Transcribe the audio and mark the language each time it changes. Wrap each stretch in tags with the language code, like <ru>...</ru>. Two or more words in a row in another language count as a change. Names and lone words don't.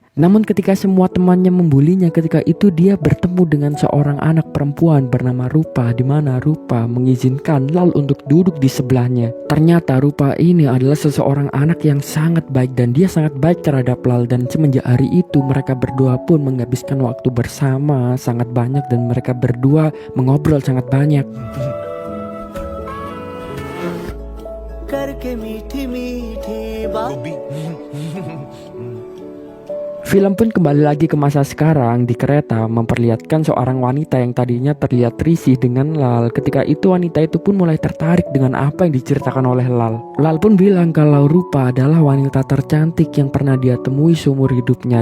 <id>Namun ketika semua temannya membulinya, ketika itu dia bertemu dengan seorang anak perempuan bernama Rupa, di mana Rupa mengizinkan Lal untuk duduk di sebelahnya. Ternyata Rupa ini adalah seseorang anak yang sangat baik dan dia sangat baik terhadap Lal. Dan semenjak hari itu mereka berdua pun menghabiskan waktu bersama sangat banyak dan mereka berdua mengobrol sangat banyak.</id> <hi>करके मीठी मीठी बात गोभी</hi> <id>Film pun kembali lagi ke masa sekarang. Di kereta memperlihatkan seorang wanita yang tadinya terlihat risih dengan Lal. Ketika itu wanita itu pun mulai tertarik dengan apa yang diceritakan oleh Lal. Lal pun bilang kalau Rupa adalah wanita tercantik yang pernah dia temui seumur hidupnya.</id>